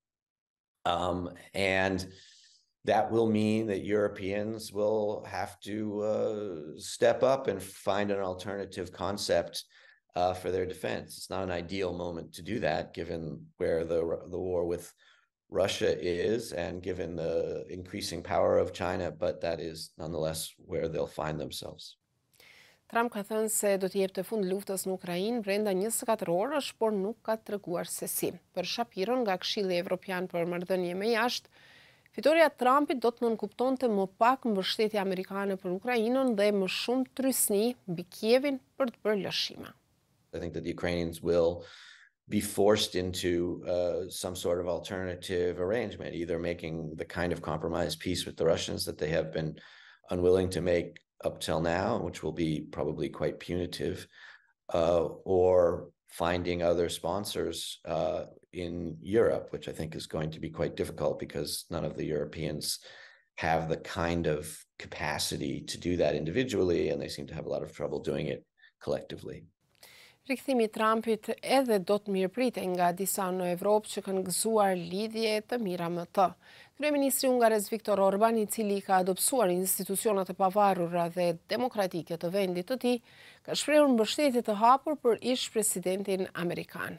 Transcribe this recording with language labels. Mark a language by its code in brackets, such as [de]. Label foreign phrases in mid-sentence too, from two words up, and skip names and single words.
[en] And that will mean that Europeans will have to step up and find an alternative concept for their defense. It's not an ideal moment to do that, given where the war with Russia is and given the increasing power of China, but that is nonetheless where they'll find themselves. [sq] Trump ka thënë se do të jep të fund luftës në Ukrainë brenda 24 orësh, por nuk ka treguar se si. Për Shapiron nga Këshilli Evropian për Marrëdhënie me Jashtë, fitoria e Trumpit do të nënkuptonte më pak mbështetje amerikane për Ukrainën dhe më shumë trysni mbi Kievin për të bërë lëshime. [en] I think that the Ukrainians will be forced into some sort of alternative arrangement, either making the kind of compromise peace with the Russians that they have been unwilling to make up till now, which will be probably quite punitive, or finding other sponsors in Europe, which I think is going to be quite difficult because none of the Europeans have the kind of capacity to do that individually, and they seem to have a lot of trouble doing it collectively. [sq] Rikthimi i Trumpit edhe do të mirëpritej nga disa në Evropë që kanë gëzuar lidhje të mira me të. Kryeministri hungarez Viktor Orban, i cili ka adopsuar institucionet e pavarura dhe demokratike të vendit të tij, ka shprehur mbështetje të hapur për ish presidentin amerikan.